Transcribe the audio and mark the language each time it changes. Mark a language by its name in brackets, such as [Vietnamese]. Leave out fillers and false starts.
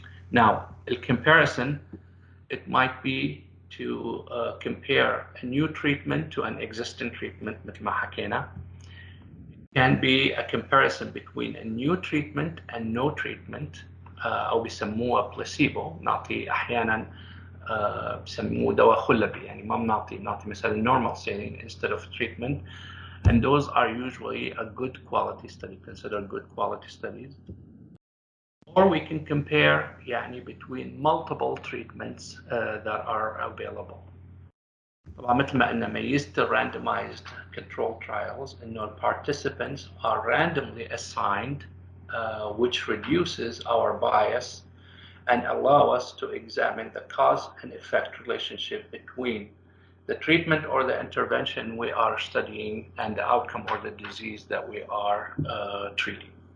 [English] Now, a comparison, it might be to compare a new treatment to an existing treatment, [Arabic] مثل ما حكينا. [English] It can be a comparison between a new treatment and no treatment, [Arabic] أو بيسموها [English] placebo. [Arabic] نعطي أحيانا بيسموه دواء خلبي، يعني ما بنعطي مثلا [English] normal saline instead of treatment. And those are usually a good quality study, considered good quality studies. Or we can compare يعني between multiple treatments that are available. [Arabic] طبعا مثل ما قلنا ميزة [English] randomized controlled trials إنه participants are randomly assigned, which reduces our bias and allow us to examine the cause and effect relationship between the treatment or the intervention we are studying and the outcome or the disease that we are treating.